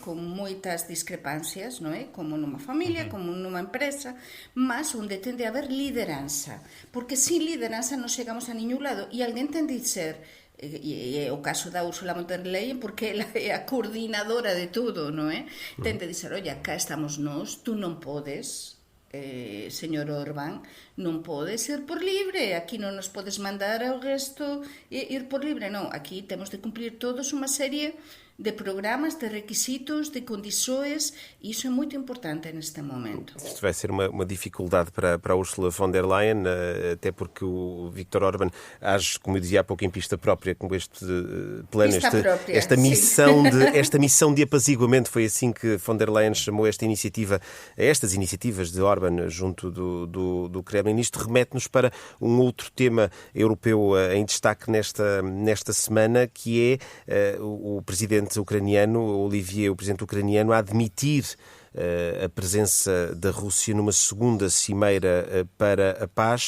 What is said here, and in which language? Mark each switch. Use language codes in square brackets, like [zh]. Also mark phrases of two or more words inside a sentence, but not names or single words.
[gl] Con moitas discrepancias, non é? Como nunha familia, como nunha empresa, mas onde tende a haber lideranza, porque sin lideranza non chegamos a ningún lado, e alguén tende a ser, e é o caso da Ursula von der Leyen, porque ela é a coordinadora de tudo, non é? Tende a dizer, oye, acá estamos nós, tú non podes, señor Orbán, non podes ir por libre, aquí non nos podes mandar ao resto ir por libre, non, aquí temos de cumplir todos unha serie de programas, de requisitos, de [pt] condições, e isso é muito importante neste momento. Isto vai ser uma dificuldade para a Ursula von der Leyen, até porque o Viktor Orbán age, como eu dizia há pouco, em pista própria, com este plano, esta missão de apaziguamento. Foi assim que von der Leyen chamou estas iniciativas de Orbán junto do Kremlin. Isto remete-nos para um outro tema europeu em destaque nesta semana, que é o presidente ucraniano, Olivier, o presidente ucraniano, a admitir a presença da Rússia numa segunda cimeira para a paz.